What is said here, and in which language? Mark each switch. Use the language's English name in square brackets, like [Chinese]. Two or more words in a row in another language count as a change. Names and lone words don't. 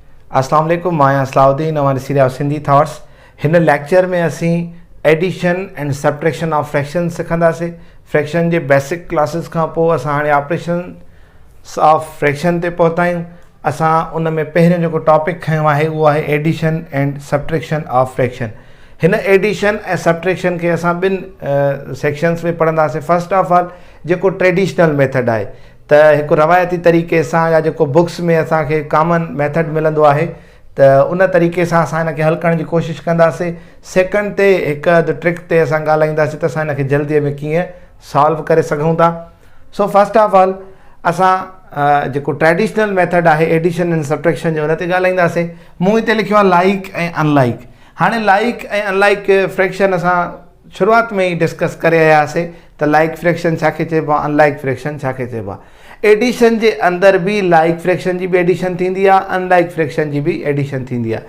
[Arabic] السلام علیکم, [Sindhi] मां असलाउद्दीन हमारे सीरिया सिंधी थॉट्स। हिन लेक्चर में असी [English] addition and subtraction of fraction [Sindhi] सिखंदासीं। फ्रैक्शन जे [English] basic classes [Sindhi] खां पोइ असां हाणे [English] operation of fraction [Sindhi] ते पहुता आहियूं। असां उन में पहिरियों जेको टॉपिक खयो आहे उहो आहे [English] addition and subtraction of fraction. [Sindhi] हिन एडिशन ऐं सब्ट्रैक्शन खे असां ॿिनि सेक्शन्स में पढ़ंदासीं। [English] first of all [Sindhi] जेको [English] traditional method [Sindhi] आहे, त हिकु रवायती तरीक़े सां या जेको बुक्स में असांखे [English] common method [Sindhi] मिलंदो आहे, त उन तरीक़े सां असां हिन खे हल करण जी कोशिशि कंदासीं। सेकंड ते हिकु अधु ट्रिक ते असां ॻाल्हाईंदासीं त असां हिन खे जल्दीअ में कीअं सॉल्व करे सघूं था। [English] so first of all [Sindhi] असां जेको [English] traditional method [Sindhi] आहे [English] addition and subtraction [Sindhi] जो, हुन ते ॻाल्हाईंदासीं। मूं हिते लिखियो आहे लाइक ऐं अनलाइक। हाणे लाइक ऐं [English] unlike fraction [Sindhi] असां शुरूआत में ई डिस्कस करे आयासीं त [English] like fraction [Sindhi] छा खे चइबो आहे, [English] unlike fraction [Sindhi] छा खे चइबो आहे। एडिशन जे अंदरि बि [English] like fraction [Sindhi] जी बि एडिशन थींदी आहे, [English] unlike fraction [Sindhi] जी बि एडिशन थींदी आहे।